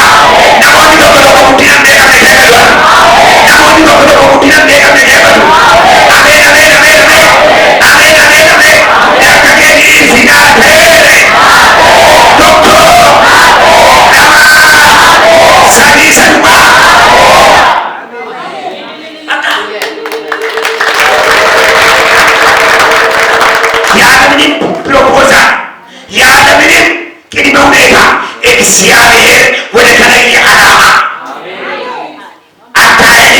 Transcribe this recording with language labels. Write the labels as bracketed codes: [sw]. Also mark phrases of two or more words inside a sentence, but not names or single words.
[om] Namoonni tokko guddinaan beekamne eeggatu. Namoonni tokko guddinaan beekamne eeggatu. Ameen ameen ameen ameen. Ameen ameen ameen. Dargaggeessi sinaa ta'eere. Tokko lama sadii sadumaa. [am] ያለምንም ፕሮፖዛል ያለምንም ቅድመ ሁኔታ እግዚአብሔር ወደ ተለየ ዓላማ አካሄድ